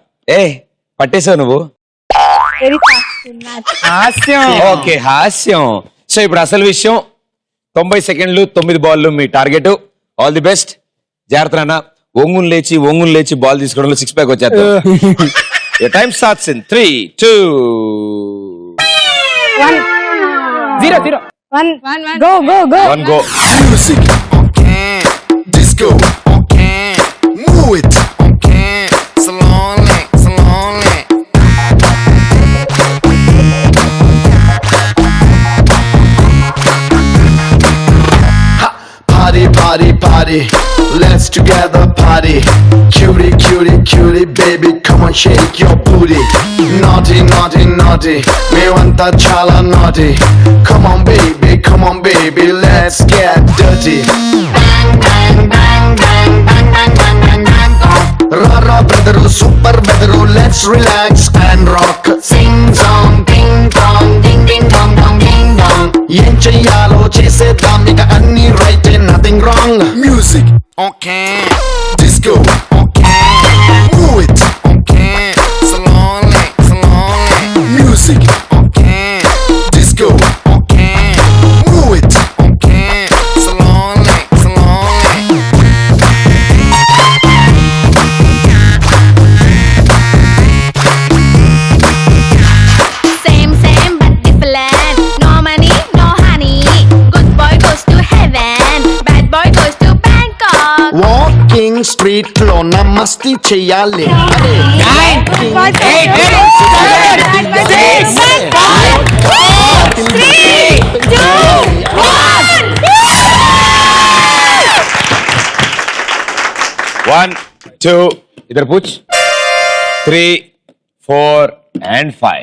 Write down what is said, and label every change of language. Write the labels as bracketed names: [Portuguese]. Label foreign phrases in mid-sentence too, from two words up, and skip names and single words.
[Telugu] పట్టేసావు నువ్వు. ఓకే, హాస్యం. సో ఇప్పుడు అసలు విషయం, 90 సెకండ్లు 9 బాల్లు మీ టార్గెట్. [English] all the best. [Telugu] జాగ్రత్త అన్న. ఒంగుని లేచి బాల్ తీసుకోవడంలో 6 ప్యాక్ వచ్చేద్దాం. [English] time starts in 3, 2, 1 0 0 1 go go go 1 go. Music, disco, move it, slowly, slowly. Party, party, party, let's together party. Cutie, cutie, cutie, baby, come on, shake your booty. Naughty, naughty, naughty, me want that chala naughty. Come on, baby, let's get dirty. Bang, bang, bang, bang, bang, bang, bang, bang, bang, Rara brother, super brother, let's relax and rock. Sing song, ding dong, ding ding dong dong ding dong. [Telugu] ఏం చేయాలో చేసేదాం ఇక అన్నీ [English] right and nothing wrong. Music, okay. Disco, okay. Move it, okay. Slowly, slowly. Music, okay. Disco, okay. Move it, okay. Slowly, slowly. Same, same but different. No money, no honey. Good boy goes to heaven. Bad boy goes to Bangkok. [Telugu] Walking street లో నా మస్తీ చేయాలి. [English] 9 8 7 6 5 4 3 2 1 2 [Hindi] इधर पूछ [English] 3 4 and 5.